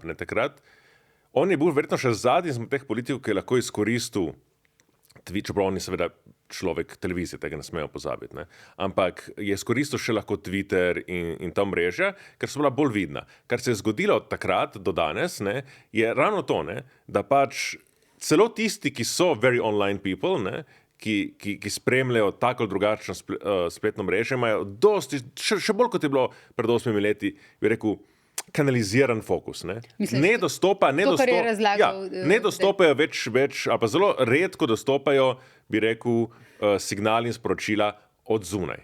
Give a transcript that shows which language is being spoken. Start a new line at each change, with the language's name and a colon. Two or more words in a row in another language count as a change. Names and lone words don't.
Slovenian: Takrat, on je bil verjetno še zadnji izmed teh politikov, ki je lahko izkoristil čeprav on je seveda človek televizije, tega ne smejo pozabiti, ampak je izkoristil še lahko Twitter in ta mreža, ker so bila bolj vidna. Kar se je zgodilo od takrat do danes, je ravno to, da pač celo tisti, ki so
English: very online people,
Slovenian: ki spremljajo tako drugačno spletno mrežo, imajo dosti, še bolj kot je bilo pred 8 leti, bi rekel, kanaliziran fokus. Ne dostopajo več, ali pa zelo redko dostopajo, bi rekel, signali in sporočila od zunaj.